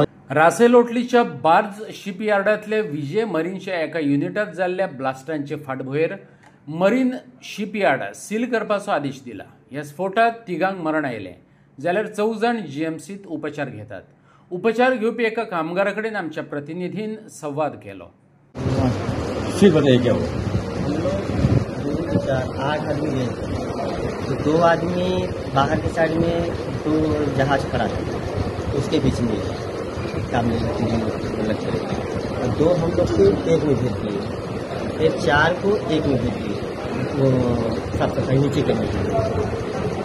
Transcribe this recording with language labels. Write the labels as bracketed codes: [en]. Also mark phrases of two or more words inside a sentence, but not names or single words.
[kok] रासेलोटलीच्या बार्ज शिपयार्डांतले विजय मरीनच्या एका युनिटात जाल्ल्या ब्लास्टांचे फाटभुंयेर मरीन शिपयार्ड सील करपाचो आदेश दिला. ह्या स्फोटात 3 मरण आयले जाल्यार 14 जाण जीएमसीत उपचार घेतात. उपचार घेवपी एका कामगारा कडेन आमच्या प्रतिनिधीन संवाद केलो. [hi] 8 आदमी गए तो 2 आदमी बाहर के साइड में 2 जहाज खड़ा था उसके बीच में काम अलग चले और 2 हम लोग को एक में भेज दिए. एक 4 को एक में भेज दिए वो साफ सफाई नीचे करने के लिए.